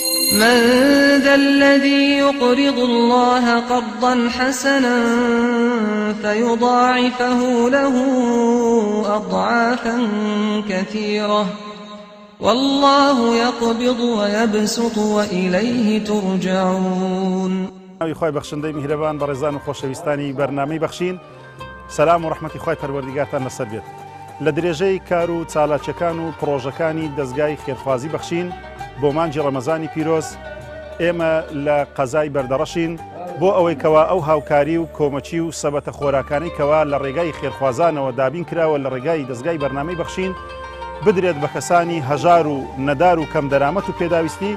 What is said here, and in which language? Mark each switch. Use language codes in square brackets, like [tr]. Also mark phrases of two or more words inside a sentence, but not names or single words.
[ar] من ذا الذي يقرض الله قرضا حسنا فيضاعفه له أضعافا كثيرة والله يقبض ويبسط وإليه ترجعون. [ckb] خوای بەخشندەی میهرەبان بە ڕێزان و خۆشەویستانی بەرنامەی بەخشین، سەلام و ڕەحمەتی خوای پەروەردیگارتان لەسەر بێت. لە درێژەی کار و چالاکیەکان و پرۆژەکانی دەستگای خێرخوازی بەخشین بۆ مانجی ڕەمەزانی پیرۆز ئێمە لە قەزای بەردەڕەشین بۆ ئەوەی کەوا ئەو هاوکاری و کۆمەچی و سەبەتە خۆراکانەی کەوا لە ڕێگای خێرخوازانەوە دابین کراوە لە ڕێگای دەستگای بەرنامەی بەخشین بدرێت بە کەسانی هەژار و نەدار و کەم دەرامەت و پێداویستی.